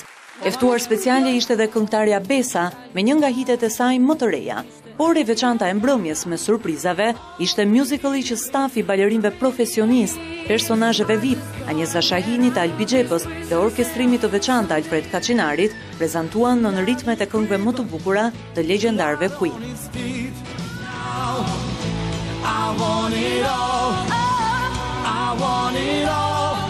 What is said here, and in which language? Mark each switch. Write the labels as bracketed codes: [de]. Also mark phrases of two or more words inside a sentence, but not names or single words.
[sq] E ftuar speciale ishte edhe këngëtarja Besa me një nga hitet e saj më të reja. Por e veçanta e mbrëmjes me surprizave ishte musicali që stafi balerinëve profesionist, personazheve VIP, Anjeza Shahinit, Albi Xhepës dhe orkestrimit të veçantë Alfred Kaçinarit prezantuan në ritmet e këngëve më të bukura të legjendarëve Queen. [en] I want it all. I want it all.